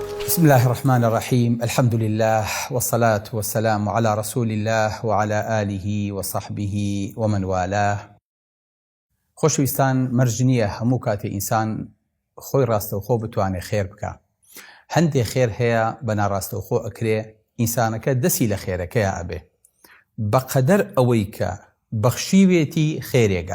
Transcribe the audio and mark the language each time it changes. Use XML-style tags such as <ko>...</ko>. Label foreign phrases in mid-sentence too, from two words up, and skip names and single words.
<ar>بسم الله الرحمن الرحيم. الحمد لله والصلاة والسلام على رسول الله وعلى آله وصحبه ومن والاه.</ar> <ckb>خۆشەویستان، مەرج نییە هەموو کاتێ ئینسان خۆی ڕاستەوخۆ بتوانێ خێر بکە. هەندێک خێر هەیە بە ناڕاستەوخۆ ئەکرێ ئینسانەکە دەستی لە خێرەکەیە ئەبێ بەقەدەر ئەوەی کە بەخشیوێتی خێرێگە.</ckb>